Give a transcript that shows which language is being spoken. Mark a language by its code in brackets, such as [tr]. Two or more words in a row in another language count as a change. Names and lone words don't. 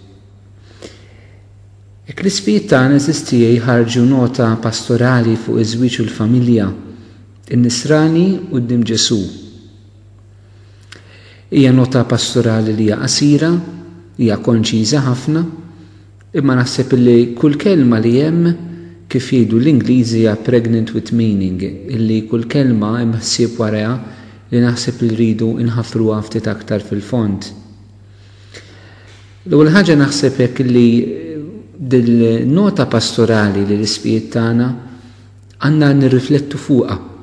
[mt] L-ispjiet tagħna eżistija ħarġu nota pastorali fuq iż-żwieġ u l-familja, in-nisrani quddiem Ġesu. Hija nota pastorali li hija qasira, hija konċiża ħafna, imma naħseb li kull kelma li hemm kif jgħidu l-Ingliżi hija [en] pregnant with meaning, [mt] illi kull kelma hemm ħsieb warajha li naħseb li rridu nħaffruha ftit aktar fil-fond. L-ewwel ħaġa naħseb hekk li dil-nota pastorali li l-ispjiet tagħna għandna nirriflettu fuqha.